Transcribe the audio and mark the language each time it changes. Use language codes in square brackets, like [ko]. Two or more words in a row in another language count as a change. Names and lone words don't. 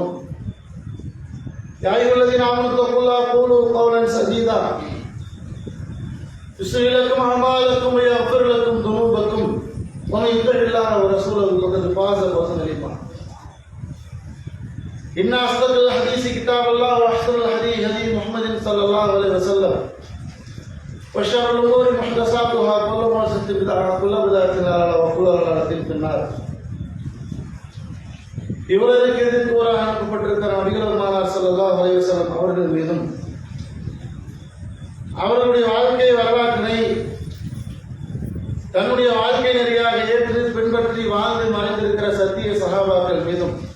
[ar] يا أيها الذين آمنوا اتقوا الله قولوا قولا سديدا يصلح لكم أعمالكم ويغفر لكم ذنوبكم ومن يطع الله ورسوله فقد فاز فوزا عظيما. إن أصدق الحديث كتاب الله وأحسن الهدي هدي محمد صلى الله عليه وسلم وشر الأمور محدثاتها كل محدثة بدعة وكل بدعة ضلالة وكل ضلالة في النار. [ta] இவருக்கு எதிர்ப்புறாக அனுப்பப்பட்டிருக்கிற நபிகள் பெருமானார் [ar] صلى الله عليه وسلم [ta] அவர்கள் மீதும் அவர்களுடைய வாழ்க்கை வரலாற்றினை தன்னுடைய வாழ்க்கை நெறியாக ஏற்று பின்பற்றி வாழ்ந்து மறைந்திருக்கிற சத்திய சஹாபாக்கள் மீதும்